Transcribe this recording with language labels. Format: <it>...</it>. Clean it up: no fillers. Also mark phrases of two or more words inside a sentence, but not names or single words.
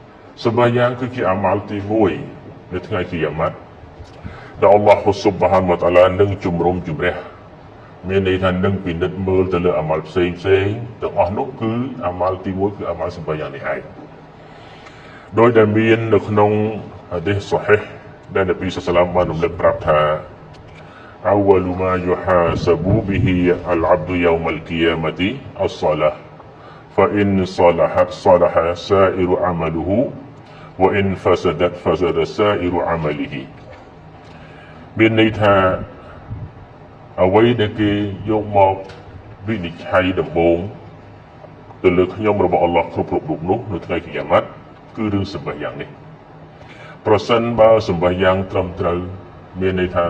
<km>Sembahyang គឺជាអាម៉ាល់ទី1នៅថ្ងៃគីយ៉ាម៉ាត់ដែលអល់ឡោះស៊ុបហានវតាអាឡានឹងជំរុំជម្រះមានន័យថានឹងពិនិត្យមើលទៅលើអាម៉ាល់ផ្សេងទាំងអស់នោះគឺអាម៉ាល់ទី1គឺអាម៉ាល់សម្បាយ៉ាងនេះឯងដោយដែលមាននៅក្នុងហាឌីសសូហីហ៍ដែលនប៊ីសល្លឡោះ បានរំលឹកប្រាប់ថា</km> <ar>أول ما يحاسب به العبد يوم القيامة الصلاة فإن صلحت صلح سائر عمله وإن فسدت فسد سائر عمله</ar> <km>មានន័យថាអ្វីដែលគេយកមក វិនិច្ឆ័យដំបូងទៅលើខ្ញុំរបស់អល់ឡោះគ្រប់រូបនោះនៅថ្ងៃគីយ៉ាម៉ាត់គឺរឿងសម្បាយ៉ាងនេះប្រសិនបើសម្បាយ៉ាងត្រឹមត្រូវមានន័យថា</km>